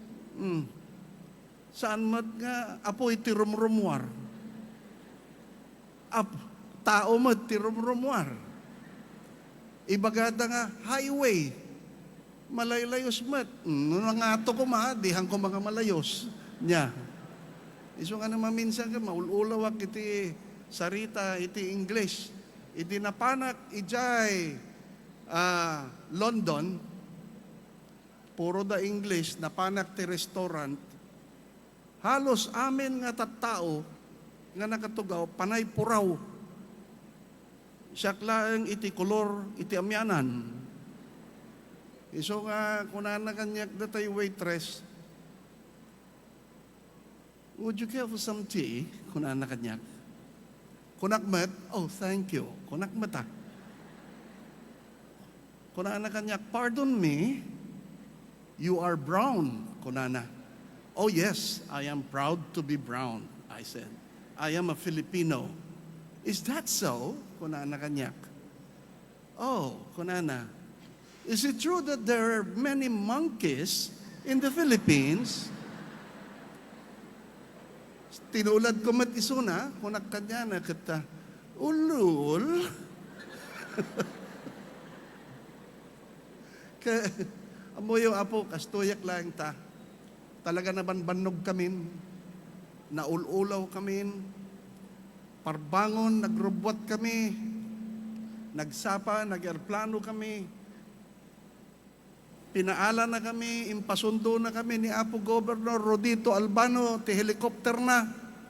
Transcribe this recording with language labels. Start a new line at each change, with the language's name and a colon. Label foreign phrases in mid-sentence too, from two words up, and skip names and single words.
Iloko: Saan mat nga apo iti rumrumwar. Tao mat ti rumrumwar. Ibagada nga highway. Malaylayos mat. Nangato ko dihang ko mga malayos. Nya. Iso nga naman minsan ka, maululawak iti sarita, iti English. Iti napanak, ijay London, puro da English, napanak ti restaurant. Halos amin nga tattao, nga nakatugaw, panay puraw. Siyak lang iti kolor, iti amyanan. Iso nga, kunan na kanyak datay waitress,
English: would you care for some tea?
Iloko: Kunan na kanyak. Kunakmat,
English: oh, thank you.
Iloko: Kunakmat Kunana kanyak,
English: pardon me, you are brown, kunana. Oh yes, I am proud to be brown, I said. I am a Filipino. Is that so?
Iloko: Kunana kanyak. Oh, kunana.
English: Is it true that there are many monkeys in the Philippines?
Iloko: Tinulad ko mat isuna, kunak kanya na kita, ulul. Kaya, amo yung apo, kastuyak lang ta. Talaga naman banog kami, naululaw kami, parbangon, nagrubwat kami, nagsapa, nag-airplano kami, pinaala na kami, impasundo na kami ni Apo Governor Rodito Albano, ti helicopter na.